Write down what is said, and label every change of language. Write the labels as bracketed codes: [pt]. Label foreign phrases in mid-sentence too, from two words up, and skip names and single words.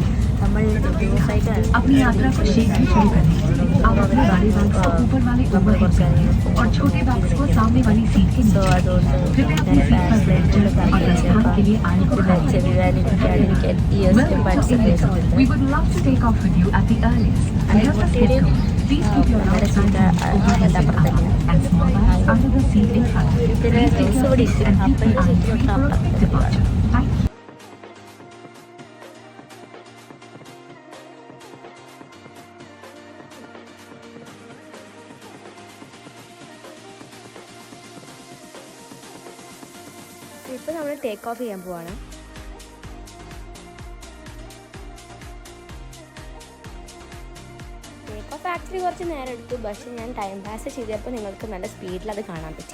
[ml] നമ്മൾ [hi] अपनी यात्रा को शीघ्र शुरू करें। आप अपने बड़े बैग्स को ऊपर वाले [en] overhead bag [hi] और छोटे बैग्स को सामने वाली सीट के नीचे रखें। कृपया अपनी सीट पर बेल्ट जकड़ें और प्रस्थान के लिए आने को खाली रखें। [en] We would love to take off with you at the earliest and help us get going. Please keep your large bags over the zip up and small bags under the seat in front. Please take your seats and keep the aisle free for departure. Thank you. [ml] ഇപ്പോൾ നമ്മൾ [en] take off [ml] ചെയ്യാൻ പോവാണ്. [en] take off actually [ml] കുറച്ച് നേരം എടുത്തു, പക്ഷേ ഞാൻ [en] time pass [ml] ചെയ്തപ്പോൾ നിങ്ങൾക്ക് നല്ല സ്പീഡിൽ അത് കാണാൻ പറ്റി.